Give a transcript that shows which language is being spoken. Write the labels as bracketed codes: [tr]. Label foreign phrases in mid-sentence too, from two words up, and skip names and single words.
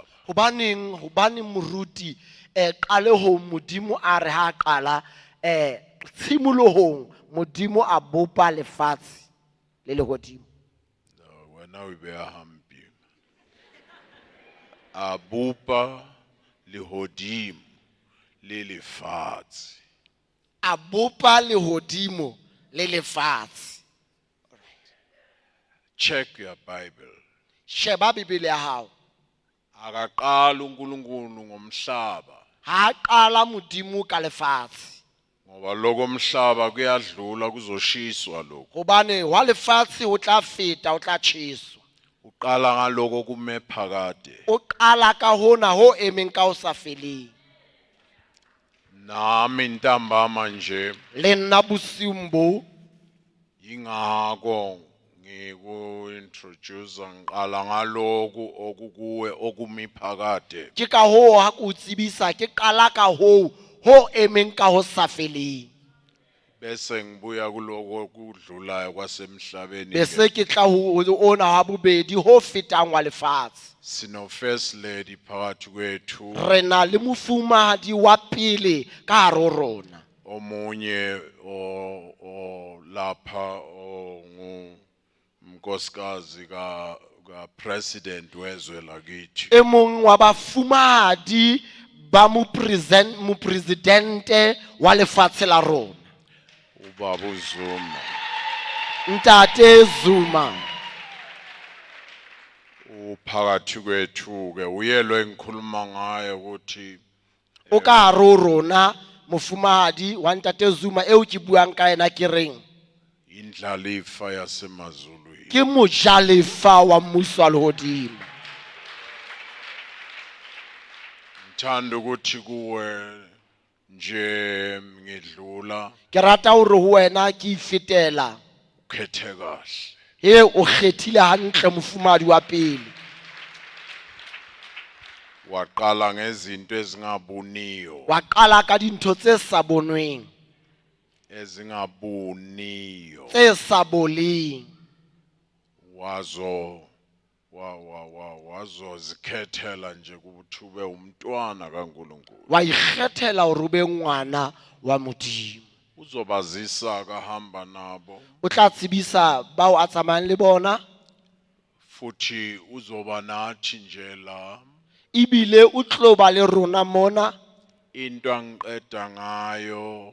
[st] Hobane moruti qale ho Modimo a re ha qala tshimolohong Modimo a bopa lefatshe le lehodimo. Wena o be a hampi. Abupa lehodimo le lefatshe. A bopa lehodimo le lefatshe. [en] Check your Bible. [st] Sheba Bibele ya hao. [zu] Akaqala uNkulunkulu ngomhlaba. [st] Ha qala Modimo ka lefatshe. [zu] Ngoba lokho umhlaba kuyadlula kuzoshiswa lokho. [st] Hobane wa lefatshe ho tla feta o tla tjheswa. [zu] Uqala ngaloko kume phakade. [st] O qala ka hona ho emeng ka o sa feleng. [zu] Nami ntambama nje [st] Le nna bosiung bo [zu] ingako ngiku introduce ngiqala ngaloku okukuwe okumi phakade. [st] ke ka ho ha ko tsebisa ke qala ka ho emeng ka ho sa feleng. [zu] bese ngibuya kuloko kudlulayo kwasemhlabeni [st] bese ke tla ho ona wa bobedi ho fetang wa lefatshe. [zu] sino [en] first lady [zu] phakathi kwethu [st] Re na le mofumahadi wa pele ka hare ho rona. [zu] omunye o lapha ngumnkosikazi ka president wezwe lakithi [st] E mong wa bafumahadi ba mopresidente wa lefatshe la rona, [zu] ubaba uZuma [st] Ntate Zuma. [zu] uphakathi kwethu ke uyelwe ngikhuluma ngaye ukuthi [st] O ka hare ho rona mofumahadi wa Ntate Zuma eo ke buang ka ena ke reng [zu] indlalifa yasemazulwini [st] ke mojalefa wa mmuso wa lehodimo. [zu] ngithanda ukuthi kuwe nje ngidlula [st] Ke rata hore ho wena ke ifetela [zu] ukhethe kahle [st] he o kgethile hantle mofumahadi wa pele. [zu] waqala ngezinto ezingabuniyo [st] Wa qala ka dintho tse sa bonweng, [zu] ezingabuniyo [st] tse sa boleng. [zu] wazozikhethela nje ukuthi ube umntwana kaNkulunkulu [st] Wa ikgethela hore o be ngwana wa Modimo. [zu] uzobazisa kahamba nabo [st] O tla tsebisa bao a tsamayang le bona, [zu] futhi uzoba nathi nje la [st] ebile o tlo ba le rona mona. [zu] into angiqeda ngayo